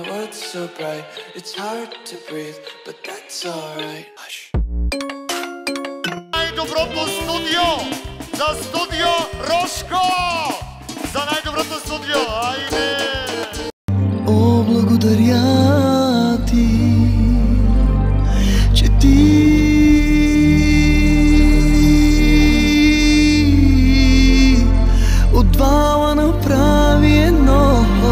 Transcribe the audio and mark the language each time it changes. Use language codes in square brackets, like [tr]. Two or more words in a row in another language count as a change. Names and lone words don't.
[en] lights so bright, it's hard to breathe, but that's alright. Hush. [bg] Най-доброто студио за студио Рошко! За най-доброто студио! Айде! О, благодаря ти, че ти от двама направи едно.